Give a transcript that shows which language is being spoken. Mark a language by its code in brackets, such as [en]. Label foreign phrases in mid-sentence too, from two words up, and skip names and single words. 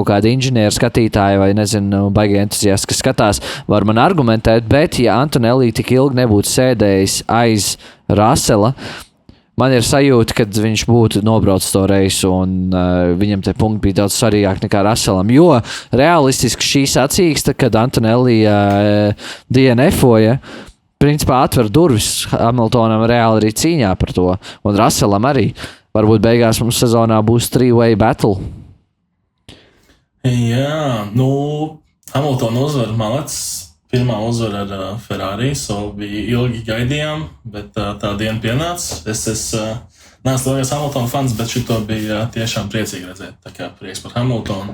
[lv] kaut kādi inženieri skatītāji vai, nezinu, baigi entuziasti, kas skatās, var man argumentēt, bet ja Antonelli tik ilgi nebūtu sēdējis aiz Rasela, man ir sajūta, ka viņš būtu nobraucis to reisu un viņam te punkti bija daudz svarīgāk nekā Raselam, jo realistiski šī sacīksta, kad Antonelli DNF-oja, principā atver durvis Hamiltonam reāli arī cīņā par to, un Raselam arī. Varbūt beigās mums sezonā būs [en] three-way battle. [lv] Jā, Hamilton uzvar malacis. Pirmā uzvara ar Ferrari, bija ilgi gaidījām, bet tā diena pienāca. Es neesmu lielais Hamilton fans, bet šito bija tiešām priecīgi redzēt. Tā kā prieks par Hamiltonu.